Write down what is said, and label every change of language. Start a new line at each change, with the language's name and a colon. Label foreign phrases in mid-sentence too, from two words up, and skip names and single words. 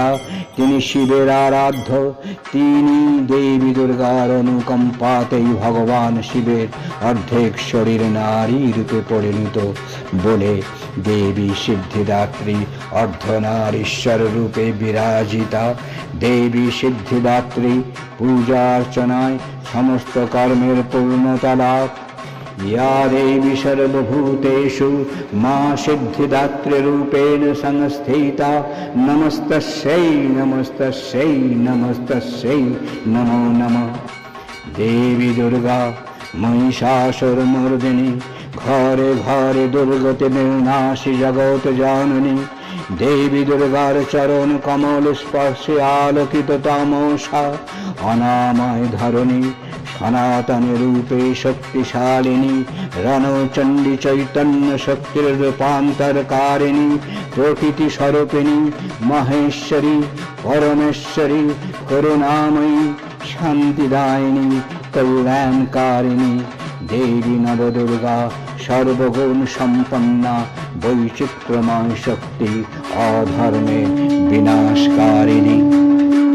Bangla: তিনি শিবের আরাধ্য, তিনি দেবী দুর্গার অনুকম্পাতেই ভগবান শিবের অর্ধেক শরীর নারী রূপে পরিণত বলে দেবী সিদ্ধিদাত্রী অর্ধনারীশ্বর রূপে বিরাজিতা। দেবী সিদ্ধিদাত্রী পূজা অর্চনায় সমস্ত কর্মের পূর্ণতা লাভ।
Sanskrit: या देवी सर्वभूतेषु मा सिद्धिदात्री रूपेण संस्थिता, नमस्तस्यै नमस्तस्यै नमस्तस्यै नमो नमः। देवी दुर्गा महिषासुरमर्दिनी
Bangla: ঘরে ঘরে দুর্গতি বিনাশী জগৎ জননী দেবী দুর্গার চরণ কমল স্পর্শে আলোকিত তামসা অনাময় ধরণী সনাতন রূপে শক্তিশালিনী রণচণ্ডী চৈতন্য শক্তির রূপান্তরকারিণী প্রকৃতি স্বরূপিণী মহেশ্বরী পরমেশ্বরী করুণাময়ী শান্তিদায়িনী কল্যাণকারিণী দেবী নবদুর্গা সর্বগুণ সম্পন্না বৈচিত্র্যময় শক্তি অধর্মে বিনাশকারিণী।